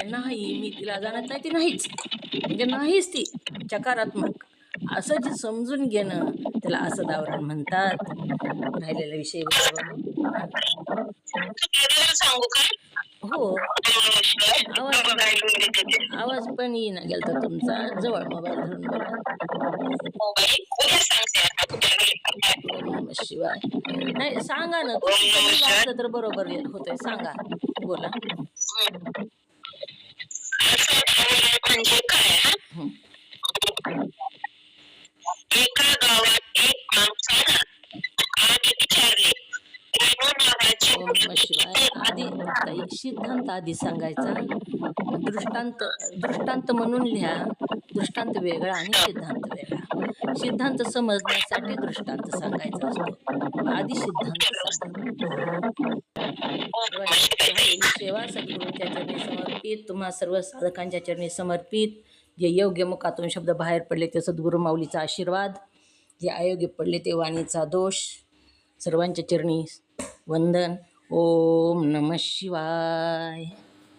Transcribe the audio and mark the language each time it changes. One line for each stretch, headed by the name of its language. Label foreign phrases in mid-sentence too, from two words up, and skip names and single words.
Marathi: नाही, मी तिला जाणत नाही, ती नाहीच म्हणजे नाहीच, ती चकारात्मक. असं जे समजून घेणं त्याला असं दावरण म्हणतात. राहिलेला विषय सांगू का? हो. आवाज पण येईना गेलता तुमचा. जवळ मोबाईल धरून बोला.
Sanskrit: ओम नमः शिवाय.
Marathi: नाही सांगा ना, तर बरोबर होतंय. सांगा, बोला. म्हणजे काय? एका गावात एक माणूस आला आणि विचारले, वेणू नावाची
Sanskrit: ओम नमः शिवाय.
Marathi: आधी सिद्धांत आधी सांगायचा. दृष्टांत म्हणून लिहा. दृष्टांत वेगळा आणि सिद्धांत वेगळा. सिद्धांत समजण्यासाठी दृष्टांत सांगायचा असतो. आधी सिद्धांत सेवा सद्गुरूंच्या चरणी समर्पित. तुम्हा सर्व साधकांच्या चरणी समर्पित. जे योग्य मुखातून शब्द बाहेर पडले ते सद्गुरू माऊलीचा आशीर्वाद, जे अयोग्य पडले ते वाणीचा दोष. सर्वांच्या चरणी वंदन.
Sanskrit: ओम नमः शिवाय.